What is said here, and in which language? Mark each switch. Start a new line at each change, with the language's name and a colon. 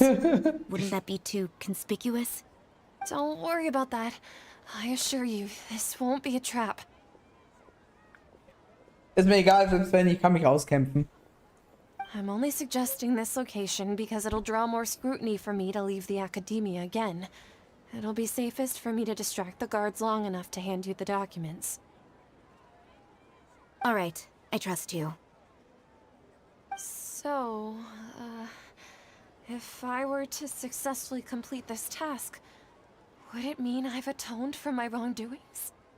English: Wouldn't that be too conspicuous? Don't worry about that. I assure you, this won't be a trap.
German: Ist mir egal, selbst wenn ich kann mich auskämpfen.
English: I'm only suggesting this location because it'll draw more scrutiny for me to leave the Academia again. It'll be safest for me to distract the guards long enough to hand you the documents. All right, I trust you. So, if I were to successfully complete this task, would it mean I've atoned for my wrongdoings?